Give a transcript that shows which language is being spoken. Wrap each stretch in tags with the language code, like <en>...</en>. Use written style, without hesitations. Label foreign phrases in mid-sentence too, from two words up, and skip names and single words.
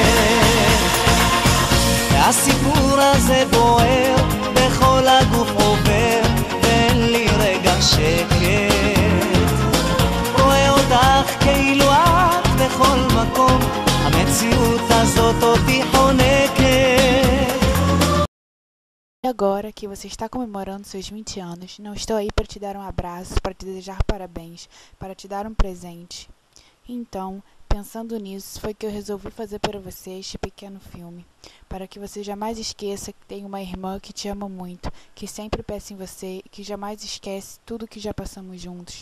<he>והסיפור הזה בוער, בכל הגוף עובר, ואין לי רגע שקט. רואה אותך כאילו את בכל מקום, המציאות הזאת אותי חונקת.</he> <pt>E agora que você está comemorando seus 20 anos, não estou aí para te dar um abraço, para te desejar parabéns, para te dar um presente. Então, pensando nisso, foi que eu resolvi fazer para você este pequeno filme, para que você jamais esqueça que tem uma irmã que te ama muito, que sempre pensa em você e que jamais esquece tudo que já passamos juntos.</pt>